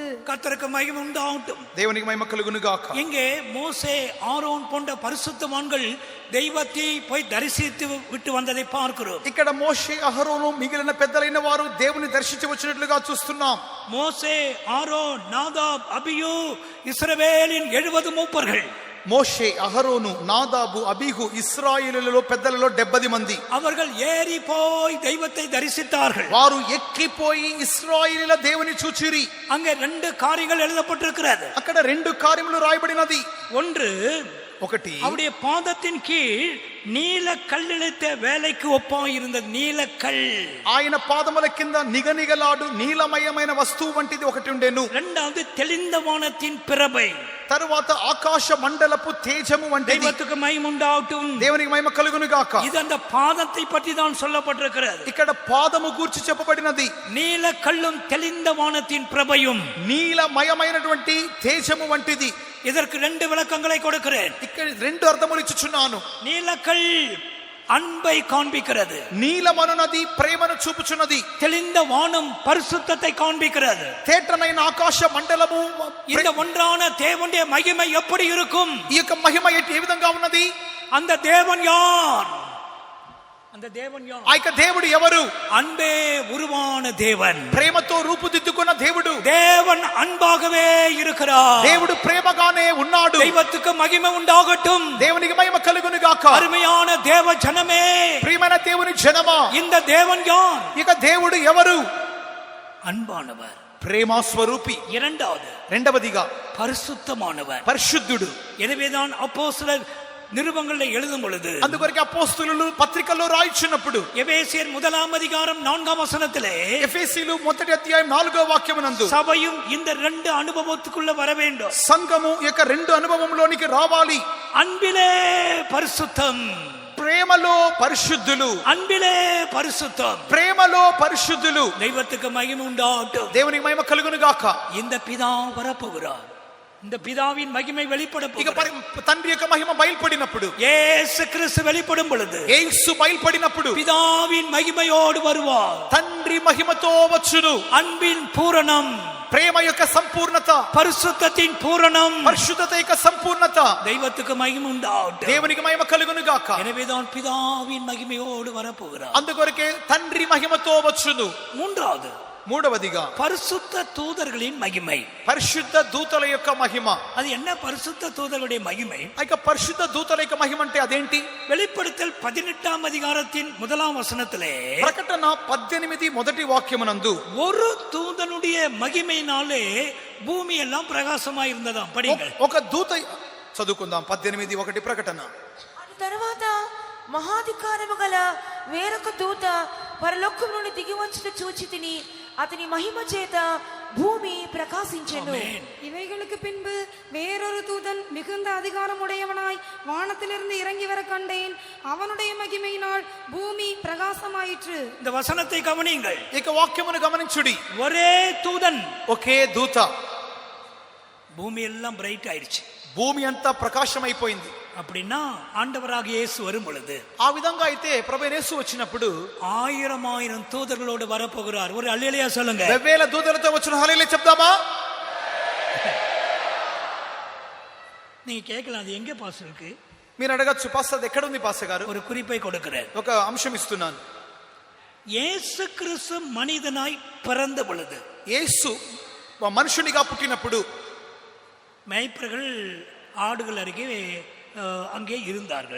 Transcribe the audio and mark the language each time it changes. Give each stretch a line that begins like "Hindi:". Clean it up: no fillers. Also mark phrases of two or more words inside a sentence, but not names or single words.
Tamil: கர்த்தருக்கு மகிமை உண்டாகட்டும்.
Telugu: దేవునికి మహిమ కలుగును గాక.
Tamil: இங்கே மோசே ஆரோன் போன்ற பரிசுத்தவான்கள் தெய்வத்தை போய் தரிசித்து விட்டு வந்ததை பார்க்கிறோம்.
Telugu: ఇక్కడ మోషే అహరోను మిగిలిన పెద్దలైన వారు దేవుని దర్శించి వచ్చినట్లుగా చూస్తున్నాం.
Tamil: மோசே ஆரோன் நாதாப் அபியூ இஸ்ரவேலின் 70 மூப்பர்கள்.
Telugu: మోషే అహరోను నాదాబు అబీహు ఇశ్రాయేలులలో పెద్దలలో 70 మంది.
Tamil: அவர்கள் ஏறி போய் தெய்வத்தை தரிசித்தார்கள்.
Telugu: వారు ఎక్కిపోయి ఇశ్రాయేలుల దేవుని చూచిరి.
Tamil: அங்கே 2 காரியங்கள் எழுதப்பட்டிருக்கிறது.
Telugu: అక్కడ 2 కార్యములు రాయబడినది.
Tamil: ஒன்று,
Telugu: ఒకటి
Tamil: அவருடைய பாதத்தின் கீழ் நீல கல்லிழைத்த வேலைக்கு ஒப்பாய் இருந்தது. நீலக்கல்.
Telugu: ఆయన పాదముల కింద నిగనిగలాడు నీలమయమైన వస్తువు వంటిది ఒకటి ఉండెను.
Tamil: இரண்டாவது, தெளிந்த வானத்தின் பிரபை.
Telugu: తరువాత ఆకాశ మండలపు తేజము వంటిది.
Tamil: தெய்வத்துக்கு மகிமை உண்டாகட்டும்.
Telugu: దేవునికి మహిమ కలుగును గాక.
Tamil: இது அந்த பாதத்தை பற்றி தான் சொல்லப்பட்டிருக்கிறது.
Telugu: ఇక్కడ పాదము గూర్చి చెప్పబడినది.
Tamil: நீல கல்லும் தெளிந்த வானத்தின் பிரபையும்.
Telugu: నీలమయమైనటువంటి తేజము వంటిది.
Tamil: இதற்கு 2 விளக்கங்களை கொடுக்கிறேன்.
Telugu: ఇక్కడ 2 అర్థములు ఇచ్చుచున్నాను.
Tamil: நீலக்கல் அன்பை காண்பிக்கிறது.
Telugu: నీలమనునది ప్రేమను చూపుచున్నది.
Tamil: தெளிந்த வானம் பரிசுத்தத்தை காண்பிக்கிறது.
Telugu: తేటనైన ఆకాశ మండలము
Tamil: இந்த ஒன்றான தேவனுடைய மகிமை எப்படி இருக்கும்?
Telugu: ఈ యొక్క మహిమ ఏ విధంగా ఉన్నది?
Tamil: அந்த தேவன் யார்? அந்த தேவன் யார்?
Telugu: ఆ యొక్క దేవుడు ఎవరు?
Tamil: அன்பே உருவான தேவன்.
Telugu: ప్రేమతో రూపుదిద్దుకున్న దేవుడు.
Tamil: தேவன் அன்பாகவே இருக்கிறார்.
Telugu: దేవుడు ప్రేమగానే ఉన్నాడు.
Tamil: தெய்வத்துக்கு மகிமை உண்டாகட்டும்.
Telugu: దేవునికి మహిమ కలుగును గాక.
Tamil: அருமையான தேவ ஜனமே,
Telugu: ప్రియమైన దేవుని జనమా,
Tamil: இந்த தேவன் யார்?
Telugu: ఇక దేవుడు ఎవరు?
Tamil: அன்பானவர்,
Telugu: ప్రేమ స్వరూపి.
Tamil: இரண்டாவது
Telugu: రెండవదిగా
Tamil: பரிசுத்தமானவர்,
Telugu: పరిశుద్ధుడు.
Tamil: எனவேதான் அப்போஸ்தலர் நிருபங்களில் எழுதும் பொழுது,
Telugu: అందుకొరకు అపోస్తలులు పత్రికల్లో రాయించినప్పుడు
Tamil: எபேசியர் 1 அதிகாரம் 4 வசனத்திலே,
Telugu: ఎఫెసీయులు 1 అధ్యాయం 4వ వాక్యమునందు
Tamil: சபையும் இந்த 2 அனுபவத்துக்குள்ள வர வேண்டும்.
Telugu: సంఘము యొక్క 2 అనుభవంలోనికి రావాలి.
Tamil: அன்பிலே பரிசுத்தம்,
Telugu: ప్రేమలో పరిశుద్ధులు.
Tamil: அன்பிலே பரிசுத்தம்.
Telugu: ప్రేమలో పరిశుద్ధులు.
Tamil: தெய்வத்துக்கு மகிமை உண்டாகட்டும்.
Telugu: దేవునికి మహిమ కలుగును గాక.
Tamil: இந்த பிதா வரப்போகிறார். இந்த பிதாவின் மகிமை வெளிப்பட
Telugu: ఇక
Tamil: போகிறது.
Telugu: తండ్రి యొక్క మహిమ బయలుపడినప్పుడు,
Tamil: இயேசு கிறிஸ்து வெளிப்படும் பொழுது
Telugu: యేసు బయలుపడినప్పుడు
Tamil: பிதாவின் மகிமையோடு வருவார்.
Telugu: తండ్రి మహిమతో వచ్చును.
Tamil: அன்பின் பூரணம்,
Telugu: ప్రేమ యొక్క సంపూర్ణత,
Tamil: பரிசுத்தத்தின் பூரணம்,
Telugu: పరిశుద్ధత యొక్క సంపూర్ణత.
Tamil: தெய்வத்துக்கு மகிமை உண்டாகட்டும்.
Telugu: దేవునికి మహిమ కలుగును గాక.
Tamil: எனவேதான் பிதாவின் மகிமையோடு வரப்போகிறார்.
Telugu: అందుకొరకే తండ్రి మహిమతో వచ్చును.
Tamil: மூன்றாவது,
Telugu: మూడవదిగా
Tamil: பரிசுத்த தூதர்களின் மகிமை.
Telugu: పరిశుద్ధ దూతల యొక్క మహిమ.
Tamil: அது என்ன பரிசுத்த தூதர்களுடைய மகிமை?
Telugu: ఇక పరిశుద్ధ దూతల యొక్క మహిమ అంటే అదేంటి?
Tamil: வெளிப்படுத்தல் 18 அதிகாரத்தின் 1 வசனத்திலே,
Telugu: ప్రకటన 18 మొదటి వాక్యమునందు
Tamil: ஒரு தூதனுடைய மகிமையினாலே பூமி எல்லாம் பிரகாசமா இருந்ததாம். படிங்கள்.
Telugu: ఒక దూత చదువుకుందాం. 18:1 ప్రకటన. తర్వాత మహాధికారము గల వేరొక దూత పరలోకం నుండి దిగి వచ్చుట చూచి తిని అతని మహిమ చేత భూమి ప్రకాశించెను.
Tamil: ஆமென். இவைகளுக்கு பின்பு வேறொரு தூதன் மிகுந்த அதிகாரம் உடையவனாய் வானத்திலிருந்து இறங்கி வர கண்டேன். அவனுடைய மகிமையினால் பூமி பிரகாசமாயிற்று. இந்த வசனத்தை கவனியுங்கள்.
Telugu: ఇక వాక్యమును గమనించుడి.
Tamil: ஒரே தூதன்,
Telugu: ఒకే దూత.
Tamil: பூமி எல்லாம் பிரைட் ஆயிடுச்சு.
Telugu: భూమి అంతా ప్రకాశమైపోయింది.
Tamil: அப்படின்னா ஆண்டவராக இயேசு வரும் பொழுது,
Telugu: ఆ విధంగా అయితే ప్రభువైన యేసు వచ్చినప్పుడు
Tamil: 1000 தூதர்களோடு வரப்போகிறார். ஒரு அல்லேலூயா சொல்லுங்க.
Telugu: 1000 దూతలతో వచ్చిన హల్లెలూయా చెప్దామా?
Tamil: நீங்க கேட்கலாம், அது எங்க பாஸ் இருக்கு?
Telugu: మీరు అడగచ్చు, పాస్టర్ ఎక్కడ ఉంది పాస్టర్ గారు?
Tamil: ஒரு குறிப்பை கொடுக்கிறேன்.
Telugu: ఒక అంశం ఇస్తున్నాను.
Tamil: இயேசு கிறிஸ்து மனிதனாய் பிறந்த பொழுது,
Telugu: యేసు మనుషునిగా పుట్టినప్పుడు
Tamil: மேய்ப்பர்கள் ஆடுகள் அருகே அங்கே இருந்தார்கள்.